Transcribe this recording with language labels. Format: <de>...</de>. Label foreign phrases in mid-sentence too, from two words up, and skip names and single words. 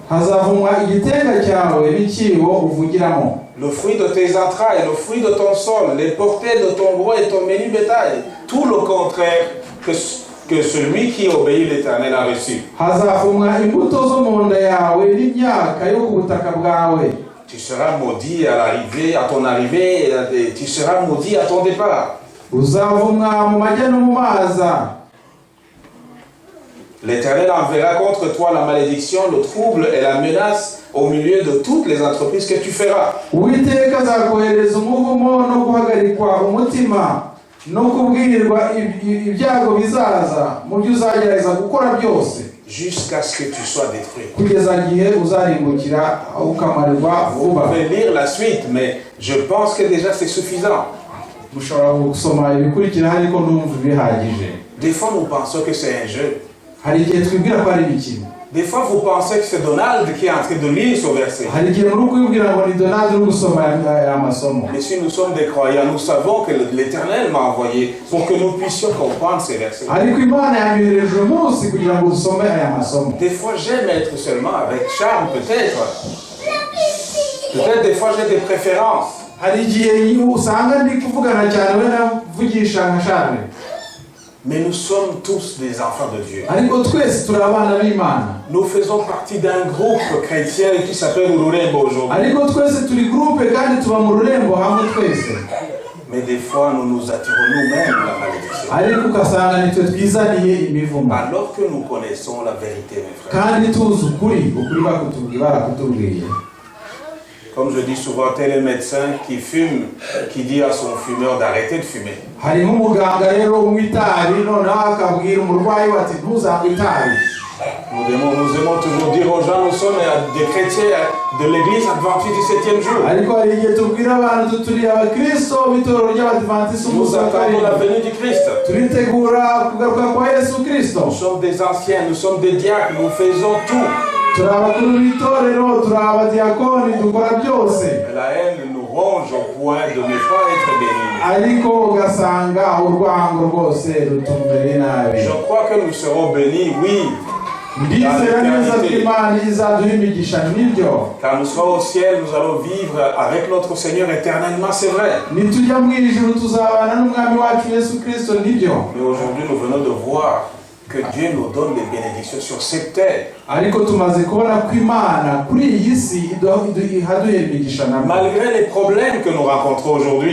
<fr>Le fruit de tes entrailles, le fruit de ton sol, les portées de ton gros et ton menu bétail, tout le contraire que celui qui obéit l'Éternel a reçu. Tu seras maudit à ton arrivée et tu seras maudit à ton départ.</fr> <rw>uzavumwa mu majya no mu maza.</rw> <fr>L'Éternel enverra contre toi la malédiction, le trouble et la menace au milieu de toutes les entreprises que tu feras.</fr> <rw>Uwiteka azakohereza umuvumo no guhagarikwa umutima no kubwirirwa ibyago bizaza mu byo uzagerageza gukora byose,</rw> <fr>jusqu'à ce que tu sois détruit.</fr> <rw>kugeza igihe uzarimbukira ukamarirwa</rw> <fr>Vous</fr> <rw>vuba.</rw> <fr>pouvez lire la suite, mais je pense que déjà c'est suffisant.</fr> <rw>Mushobora gusoma ibikurikira ariko ndumva bihagije.</rw> <fr>Des fois nous pensons que c'est un jeu.</fr> <rw>Hari igihe twibwira ko ari imikino.</rw> <fr>Des fois vous pensez que c'est Donald qui est en train de lire ce verset.</fr> <rw>Hari igihe muri kwibwira ngo ni Donald uri gusoma aya masomo.</rw> <fr>Mais si nous sommes des croyants, nous savons que l'Éternel m'a envoyé pour que nous puissions comprendre ces versets.</fr> <rw>Ariko Imana yanyohereje umunsi kugira ngo usome aya masomo.</rw> <fr>Des fois j'aime être seulement avec Charles, peut-être. Peut-être des fois j'ai des préférences.</fr> <rw>Hari igihe usanga ndi kuvugana cyane we navugisha nka Charles.</rw> <fr>Mais nous sommes tous des enfants de Dieu.</fr> <rw>Ariko twese turi abana b'Imana.</rw> <fr>Nous faisons partie d'un groupe chrétien qui s'appelle Ururembo aujourd'hui.</fr> <rw>Ariko twese turi groupe kandi tuba mu rurembo hamwe twese.</rw> <fr>Mais des fois nous nous attirons nous-mêmes la malédiction.</fr> <rw>Ariko ugasanga nitwe twizaniye imivumo.</rw> <fr>Alors que nous connaissons la vérité, mes frères.</fr> <rw>Kandi tuzi ukuri barakutubwiye.</rw> <fr>Comme je dis souvent, tel est le médecin qui fume, qui dit à son fumeur d'arrêter de fumer.</fr> <rw>Harimo umuganga rero w'itari noneho akabwira umurwayi ati ntuzanywe itabi.</rw> <fr>Nous aimons toujours dire aux gens, nous sommes des chrétiens de l'église adventiste du 7e jour.</fr> <rw>Ariko hari igihe tubwira abantu turi abakristo b'itorero ry'abadivantisi</rw> <fr>Nous</fr> <rw>umunsi wa</rw> <fr>attendons la</fr> <rw>karindwi.</rw> <fr>venue du Christ.</fr> <rw>Turitegura kugaruka kwa Yesu Kristo.</rw> <fr>Nous sommes des anciens, nous sommes des diacres, nous faisons tout.</fr> <rw>Turi abakuru b'itorero, turi abadiyakoni, dukora byose.</rw> <fr>Mais la haine nous ronge au point de ne pas être bénis.</fr> <rw>Ariko ugasanga urwango rwose rutumbereye nabi.</rw> <fr>Je crois que nous serons bénis, oui,</fr> <rw>Ndizera neza ko Imana izaduha imigisha nibyo.</rw> <fr>car nous serons au ciel, nous allons vivre avec notre Seigneur éternellement, c'est vrai.</fr> <rw>Nitujya mu ijuru tuzabana n'umwami wacu Yesu Kristo nibyo.</rw> <fr>Mais aujourd'hui, nous venons de voir que Dieu nous donne des bénédictions sur cette terre.</fr> <rw>Ariko tumaze kubona ko Imana kuri iyi si ihaduhera imigisha nabyo.</rw> <fr>Malgré les problèmes que nous rencontrons aujourd'hui,</fr>